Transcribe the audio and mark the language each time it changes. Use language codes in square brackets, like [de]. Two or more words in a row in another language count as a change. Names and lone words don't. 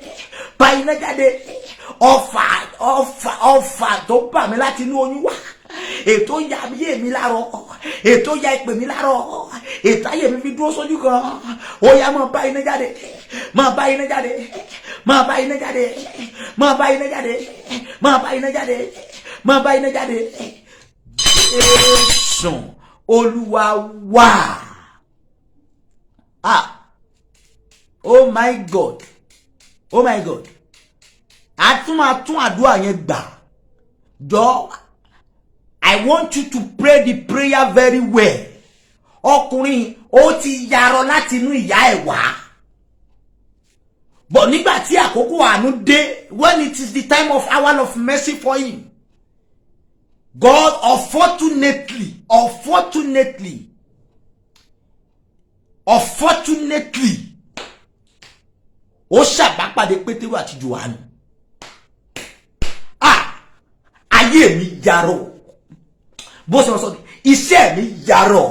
[yo] bá iná jáde ọfà tó bà mí láti inú oyún wá ètò ya ayé mi lárọ̀, ètò ya ìpè mi lárọ̀, ètò ayé mi fi dúró sójú kan. Ó yá máa bá iná jáde, máa bá iná jáde, máa bá iná jáde, máa bá iná jáde, máa bá iná jáde, máa bá iná jáde. Jésù Olúwa wá. [en] Oh my God, oh my God. [yo] Atún àdúrà yẹn gbà. Jọ̀ọ́, [en] I want you to pray the prayer very well. [yo] Ọkùnrin ó ti yarọ láti inú ìyá ẹ̀ wá. But nígbà tí àkókò àánú dé, [en] when it is the time of hour of mercy for him, God unfortunately, [yo] ó ṣàbápàdé Pétérù àti Jòhánù. Ayé mi yarọ. Bó ṣe sọ, iṣẹ́ mi yarọ.